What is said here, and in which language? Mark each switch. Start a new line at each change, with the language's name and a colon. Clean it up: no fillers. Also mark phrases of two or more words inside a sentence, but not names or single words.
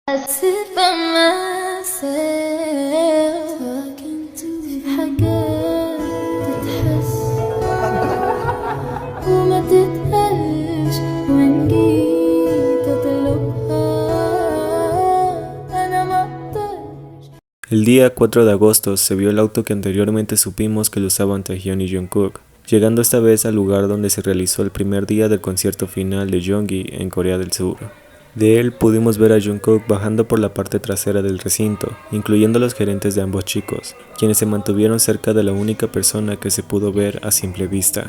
English: sit by myself
Arabic: في حاجات تتحس وما تتقالش وإن جيت أطلبها أنا مقدرش.
Spanish: El día 4 de agosto se vio el auto que anteriormente supimos que lo usaban Taehyun y Jungkook, llegando esta vez al lugar donde se realizó el primer día del concierto final de Jeongi en Corea del Sur. De él pudimos ver a Jungkook bajando por la parte trasera del recinto, incluyendo los gerentes de ambos chicos, quienes se mantuvieron cerca de la única persona que se pudo ver a simple vista.